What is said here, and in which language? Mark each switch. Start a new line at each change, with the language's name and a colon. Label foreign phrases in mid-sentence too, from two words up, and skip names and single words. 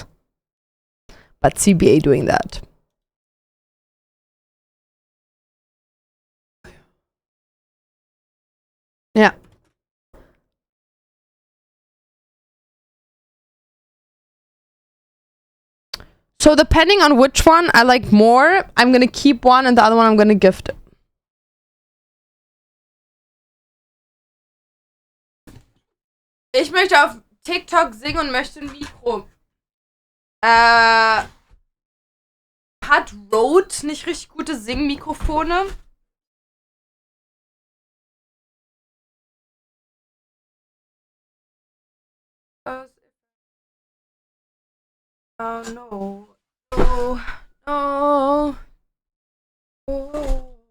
English: But CBA doing that. Yeah. So depending on which one I like more, I'm gonna keep one and the other one I'm gonna gift.
German: Ich möchte auf TikTok singen und möchte ein Mikro. Hat Rode nicht richtig gute Singmikrofone?
English: Oh no. No. No. Oh.